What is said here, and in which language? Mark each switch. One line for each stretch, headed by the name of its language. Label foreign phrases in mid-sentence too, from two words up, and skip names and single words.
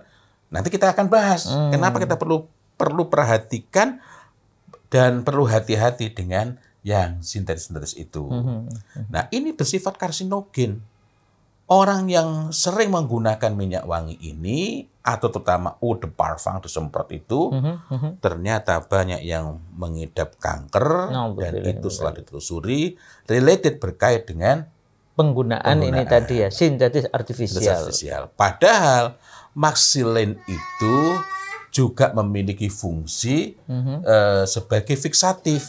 Indonesian: Nanti kita akan bahas. Kenapa kita perlu perhatikan dan perlu hati-hati dengan yang sintetis-sintetis itu. Nah, ini bersifat karsinogen. Orang yang sering menggunakan minyak wangi ini, atau terutama
French: eau de parfum
Indonesian: disemprot itu, ternyata banyak yang mengidap kanker, dan itu setelah ditelusuri, related berkait dengan penggunaan ini tadi ya, sintetis artifisial. Padahal maxylane itu juga memiliki fungsi sebagai fiksatif.